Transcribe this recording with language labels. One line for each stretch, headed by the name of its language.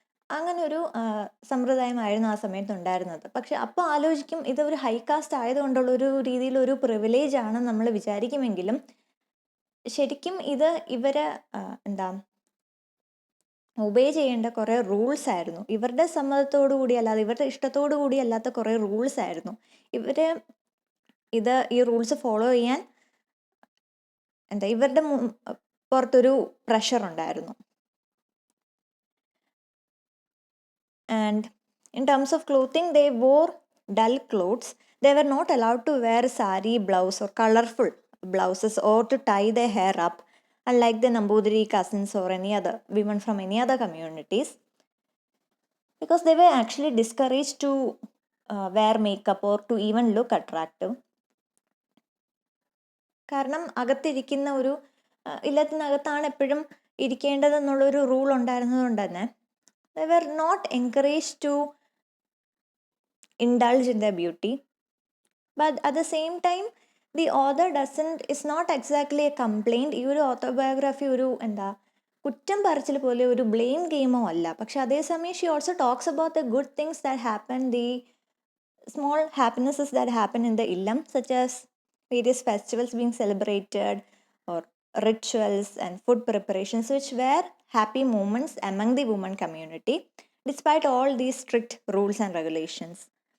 Malayalam: അങ്ങനെ ഒരു സമ്പ്രദായമായിരുന്നു ആ സമയത്ത് ഉണ്ടായിരുന്നത്. പക്ഷെ അപ്പോൾ ആലോചിക്കും, ഇതൊരു ഹൈ കാസ്റ്റ് ആയതുകൊണ്ടുള്ളൊരു രീതിയിലൊരു പ്രിവിലേജ് ആണെന്ന് നമ്മൾ വിചാരിക്കുമെങ്കിലും ശരിക്കും ഇത് ഇവരെ ഒബേ ചെയ്യേണ്ട കുറേ റൂൾസ് ആയിരുന്നു. ഇവരുടെ സമ്മതത്തോടു കൂടി അല്ലാതെ, ഇവരുടെ ഇഷ്ടത്തോടു കൂടി അല്ലാത്ത കുറേ റൂൾസ് ആയിരുന്നു. ഈ റൂൾസ് ഫോളോ ചെയ്യാൻ ഇവരുടെ പുറത്തൊരു പ്രഷർ ഉണ്ടായിരുന്നു.
English: And in terms of clothing, they wore dull clothes. They were not allowed to wear sari blouse or colorful blouses or to tie their hair up, unlike the Nambudiri cousins or any other women from any other communities, because they were actually discouraged to wear makeup or to even look attractive.
Malayalam: കാരണം അകത്തിരിക്കുന്ന ഒരു ഇല്ലത്തിനകത്താണ് എപ്പോഴും ഇരിക്കേണ്ടതെന്നുള്ളൊരു rule ഉണ്ടായിരുന്നതുകൊണ്ട് തന്നെ
English: they were not encouraged to indulge in their beauty. But at the same time, the author is not exactly a complaint.
Malayalam: ഈ ഒരു autobiography ഒരു കുറ്റം പറച്ചിൽ പോലെ ഒരു ബ്ലെയിം ഗെയിമോ അല്ല. പക്ഷെ അതേസമയം
English: She also talks about the good things that happen, the small happinesses that happen in the illam, such as various festivals being celebrated or rituals and food preparations, which were happy moments among the women community, despite all these strict rules and regulations.